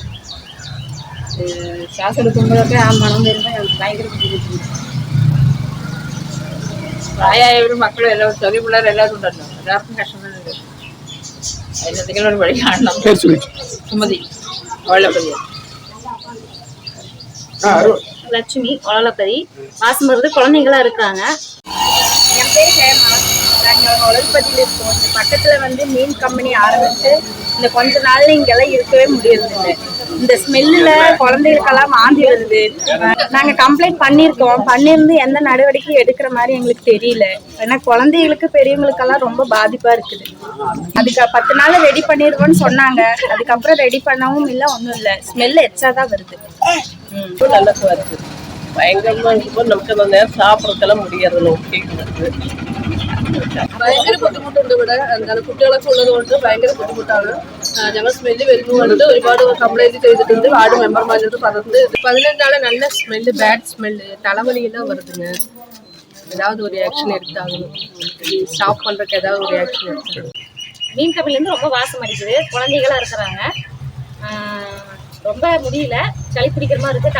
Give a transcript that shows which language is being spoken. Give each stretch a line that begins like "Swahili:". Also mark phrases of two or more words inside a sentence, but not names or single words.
Malayalam: ശ്വാസം എടുക്കുമ്പോഴൊക്കെ ആ മണം വരുമ്പോൾ ഞങ്ങൾക്ക് ഭയങ്കര ബുദ്ധിമുട്ടുണ്ട്. പ്രായമായവരും മക്കളും എല്ലാം ചെറിയ പിള്ളേരെല്ലാവരും ഉണ്ടല്ലോ, എല്ലാവർക്കും കഷ്ടങ്ങളുണ്ട്. അതിനെന്തെങ്കിലും ഒരു വഴി കാണണം. സുമതി വെള്ളപ്പതി.
Tamil: லட்சுமி ஒலப்பதி வாசம் குழந்தைங்களா இருக்காங்க. என் பேர் ஹேமா. நாங்கள் ஒலப்பதியில் இருக்கோம். இந்த பக்கத்தில் மீன் கம்பெனி ஆரம்பித்து இந்த கொஞ்ச நாள்ல இங்கெல்லாம் இருக்கவே முடியறதில்லை. இந்த ஸ்மெல்லில் குழந்தைகளுக்கெல்லாம் வாந்தி வருது. நாங்கள் கம்ப்ளைண்ட் பண்ணியிருந்து எந்த நடவடிக்கையும் எடுக்கிற மாதிரி எங்களுக்கு தெரியல. ஏன்னா குழந்தைகளுக்கு பெரியவங்களுக்கெல்லாம் ரொம்ப பாதிப்பாக இருக்குது. அதுக்கு 10 நாள் ரெடி பண்ணிடுவோன்னு சொன்னாங்க. அதுக்கப்புறம் ரெடி பண்ணவும் இல்லை, ஒன்றும் இல்லை. ஸ்மெல் எச்சா தான் வருது. நல்லதாக இருக்குது. பயங்கரமாக இருக்கும்போது നമുക്ക് அந்த நேரம் சாப்பிட்றதுக்கெல்லாம் முடியறது.
Malayalam: ഭയങ്കര ബുദ്ധിമുട്ടുണ്ട് ഇവിടെ. എന്താണ് കുട്ടികളൊക്കെ ഉള്ളത് കൊണ്ട് ഭയങ്കര ബുദ്ധിമുട്ടാണ്. ഞങ്ങൾ സ്മെല്ല് വരുന്നതുകൊണ്ട് ഒരുപാട് കംപ്ലൈന്റ് ചെയ്തിട്ടുണ്ട്. വാർഡ് മെമ്പർമാരോട് പറഞ്ഞിട്ടുണ്ട്.
Tamil: 15 நாள் நல்ல ஸ்மெல்லு,
English: bad smell,
Tamil: தலைவலியெல்லாம் வருதுங்க. ஏதாவது ஒரு ஆக்ஷன் எடுத்தாகணும். ஸ்டாப் பண்ணுறதுக்கு ஏதாவது ஒரு ஆக்ஷன் எடுத்தாங்க. மீன் கம்பெனிலேருந்து ரொம்ப வாசம் அடிக்குது. குழந்தைகளாக இருக்கிறாங்க. ரொம்ப முடியல, சளி பிடிக்கிற மாதிரி இருக்குது.